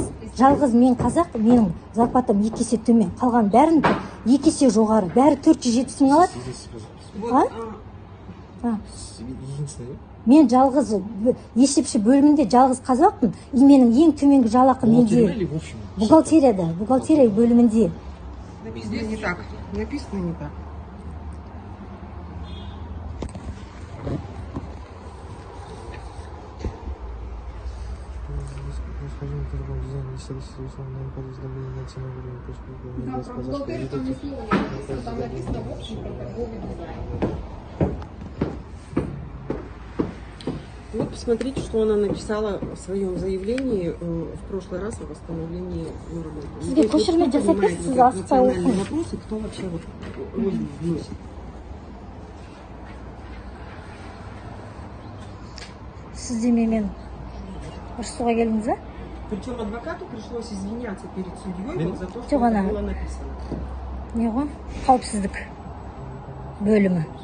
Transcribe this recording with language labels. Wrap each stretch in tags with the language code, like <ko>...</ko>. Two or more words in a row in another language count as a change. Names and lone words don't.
<kk>Жалғыз мен қазақ, менің зарплатам 2 есе төмен. Қалған бәрін 2 есе жоғары. Бәрі 470 мың алады. Мен жалғыз есепші бөлімінде жалғыз қазақпын. И менің ең төменгі жалақы менде бухгалтерия бөлімінде.</kk> <ru>Написано не так. Написано не так. Да, про бухгалтерию там ни слова не написано. Там написано в общем про торговый дизайн. Вот посмотрите, что она написала в своем заявлении в прошлый раз о восстановлении работы.</ru> <kk>Сізге көшірме жасайтын сіз асықпай оқыңыз.</kk> <ru>Вопросы, кто вообще вот роль вносит.</ru> <kk>Сіз де менімен ұрысуға келдіңіз ба?</kk> <ru>Причем адвокату пришлось извиняться перед судьей вот за то, что</ru> <kk>Жоқ,</kk> <ru>это было написано.</ru> <kk>Не ғой? Қауіпсіздік бөлімі.</kk>